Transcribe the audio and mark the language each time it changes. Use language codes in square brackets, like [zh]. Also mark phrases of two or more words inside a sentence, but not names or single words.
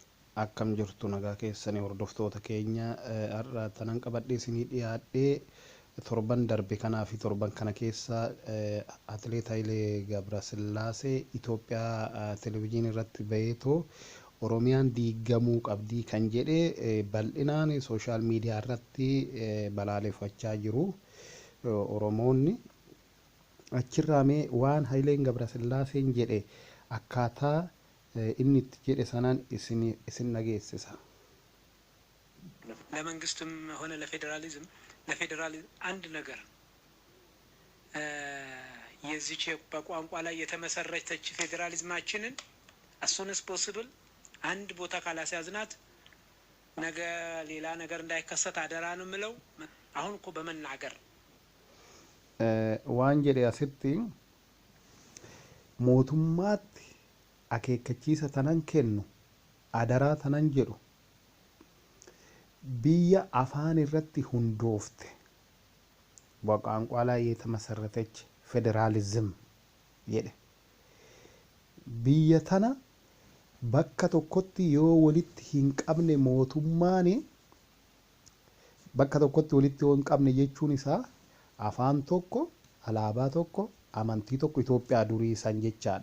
[om] akkam jirtu nagaa keessanii hordoftoota keenya har'a tanan qabadhee isinii dhiyaadhee torban darbe kanaa fi torban kana keessa atileet Haile ገብረሰላሴ Itoophiyaa televezyiinii irratti baheetoo Oromiyaan diigamuu qabdii kan jedhee bal'inaan sooshaal miidiyaa irratti balaaleffachaa jiru Oromoonni. Achirraa mee waan Haileen ገብረሰላሴን jedhe akkaataa inni itti jedhe sanaan isin nageessisa. [am] ለመንግስትም ሆነ ለፌደራሊዝም አንድ ነገር የዚች በቋንቋ ላይ የተመሰረተች ፌደራሊዝማችንን [en] as soon as possible [am] አንድ ቦታ ካላስያዝናት ነገ ሌላ ነገር እንዳይከሰት አደራ ነው ምለው አሁን እኮ በመናገር [om] waan jedhe asitti mootummaatti akeekkachiisa tanan kennu adaraa tanan jedhu biyya afaan irratti hundoofte [am] በቋንቋ ላይ የተመሰረተች ፌደራሊዝም [om] jedhe biyya tana bakka tokkotti yoo walitti hin qabne mootummaani bakka tokkotti walitti yoo hin qabne jechuun isaa afaan tokko alaabaa tokko amantii tokko Itoophiyaa durii san jechaadha